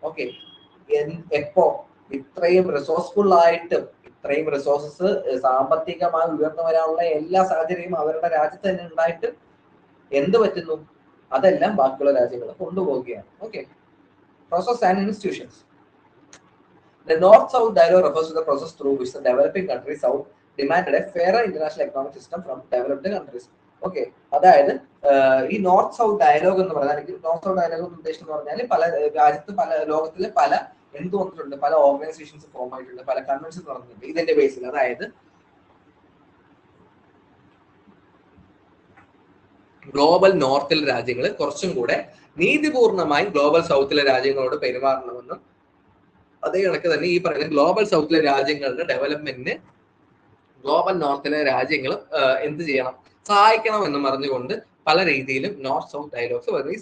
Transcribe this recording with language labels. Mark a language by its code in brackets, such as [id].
[ml] Okay, എപ്പോ ഇത്രയും resourceful ആയിട്ടും ഇത്രയും റിസോഴ്സസ് സാമ്പത്തികമായി ഉയർന്നു വരാനുള്ള എല്ലാ സാഹചര്യവും അവരുടെ രാജ്യത്ത് തന്നെ ഉണ്ടായിട്ട് എന്ത് പറ്റുന്നു, അതെല്ലാം ബാക്കിയുള്ള രാജ്യങ്ങൾ കൊണ്ടുപോവുകയാണ്. [en] Okay, process and institutions. The North-South dialogue refers to the process through which the developing countries South demanded a fairer international economic system from developed countries. [ml] Okay, അതായത് ഈ നോർത്ത് സൗത്ത് ഡയലോഗ് എന്ന് പറഞ്ഞാൽ, നോർത്ത് സൗത്ത് ഡയലോഗ് ഉദ്ദേശം എന്ന് പറഞ്ഞാൽ പല രാജ്യത്ത് പല ലോകത്തിലെ പല എന്ത് വന്നിട്ടുണ്ട്, പല ഓർഗനൈസേഷൻസ് ഫോം ആയിട്ടുണ്ട്, പല കൺവെൻഷൻ നടന്നിട്ടുണ്ട് ഇതിന്റെ ബേസിൽ. അതായത് ഗ്ലോബൽ നോർത്തിലെ രാജ്യങ്ങൾ കുറച്ചും കൂടെ നീതിപൂർണമായി ഗ്ലോബൽ സൗത്തിലെ രാജ്യങ്ങളോട് പെരുമാറണമെന്നും അതേ കണക്ക് തന്നെ ഈ പറയുന്ന ഗ്ലോബൽ സൗത്തിലെ രാജ്യങ്ങളുടെ ഡെവലപ്മെന്റിന് ഗ്ലോബൽ നോർത്തിലെ രാജ്യങ്ങളും എന്ത് ചെയ്യണം, സഹായിക്കണം എന്ന് പറഞ്ഞുകൊണ്ട് പല രീതിയിലും നോർത്ത് സൗത്ത് ഡയലോഗ്സ് വരുന്നത്.